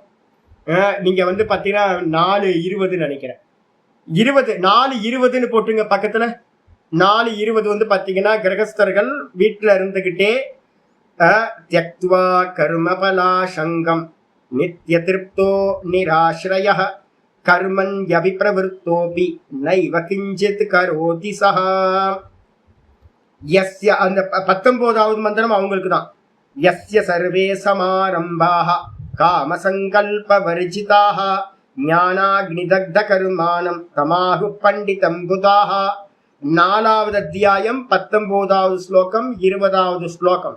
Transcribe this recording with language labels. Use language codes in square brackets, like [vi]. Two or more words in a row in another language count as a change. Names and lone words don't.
[ta] நீங்க வந்து பாத்தீங்கன்னா 4:20 நினைக்கிறேன், 4:20 போட்டுங்க பக்கத்துல. 4:20 வந்து பாத்தீங்கன்னா கிரகஸ்தர்கள் வீட்டுல இருந்துகிட்டே [sa] त्यक्त्वा कर्मफला सङ्गं नित्य तृप्तो निराश्रय कर्मण्य भिप्रवृत्तोऽपि नैव किञ्चित् करोति सः. [ta] யஸ்ய அந்த 19வது மந்திரம் அவங்களுக்கு தான். [sa] यस्य सर्वे समारम्भाः कामसङ्कल्प वर्जिताः ज्ञानाग्निदग्ध कर्माणं तमाहुः पण्डितं बुधाः. [ta] 4வது அத்தியாயம் 19வது ஸ்லோகம் 20வது ஸ்லோகம்.